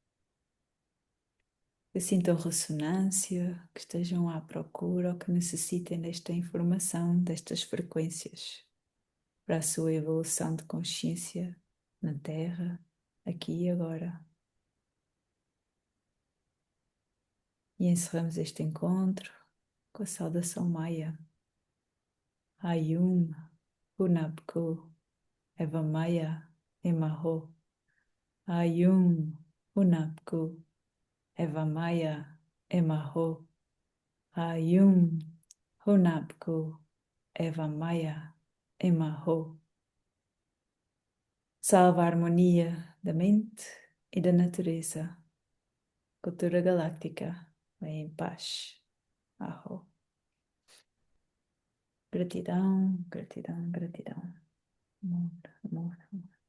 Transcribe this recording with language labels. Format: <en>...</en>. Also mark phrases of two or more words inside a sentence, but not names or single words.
<pt>que sintam ressonância, que estejam à procura ou que necessitem desta informação, destas frequências, para a sua evolução de consciência na Terra, aqui e agora. E encerramos este encontro com a saudação Maia. Ayum, Hunapku, Eva Maia, Emaho. Ayum, Hunapku, Eva Maia, Emaho. Ayum, Hunapku, Eva Maia, Emaho. Salva a harmonia da mente e da natureza. Cultura galáctica, vem em paz. Aho. Gratidão, gratidão, gratidão. Amor, amor, amor.</pt>